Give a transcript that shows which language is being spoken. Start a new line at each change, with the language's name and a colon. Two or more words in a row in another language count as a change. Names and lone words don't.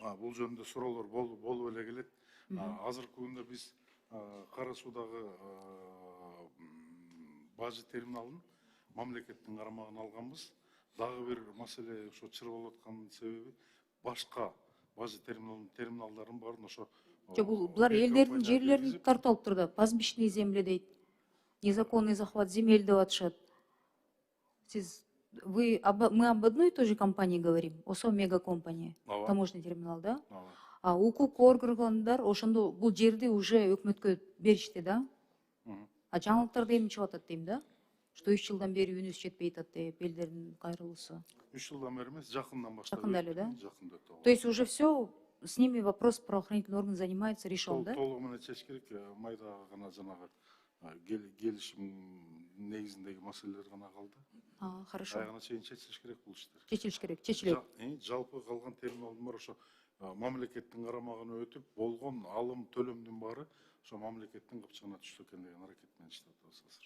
Kyrgyz: Бул жөнүндө суроолор болуп эле келет. Азыркы күндө биз Кара Суудагы бажы терминалын мамлекеттин карамагына алганбыз. Дагы бир маселе ошо чыр болуп атканын себеби башка бажы терминалдардын баарын ошо Булар элдердин жерлерин тартып алыптыр да,
Russian: пастбищные земли
Kyrgyz: дейт.
Russian: Незаконный захват земель
Kyrgyz: деп атышат.
Russian: Мы об одной и той же компании говорим, ОСО Мега Компания, таможенный терминал, да?
Kyrgyz: Укук органдар ошондо бул жерди уже өкмөткө беришти, да? Жаңылыктарда эми чыгып атат дейм, да? Что 3 жылдан бери үнүбүз жетпей атат деп, элдердин кайрылуусу. 3 жылдан бери эмес, жакындан баштап. Жакында эле, да? Жакында өтүп.
Russian: То есть уже все, с ними вопрос правоохранительный орган занимается, решен, да?
Kyrgyz: Толугу менен чечиш керек, майда гана жанагы келишим негизиндеги маселелер гана калды.
Russian: Хорошо.
Kyrgyz: Аягына чейин чечилиш керек бул иштер. Чечилиш керек, чечилет. Жалпы калган терминалдын баары ошо мамлекеттин карамагына өтүп, болгон алым төлөмдүн баары ошо мамлекеттин капчыгына түштү экен деген аракет менен иштеп атабыз.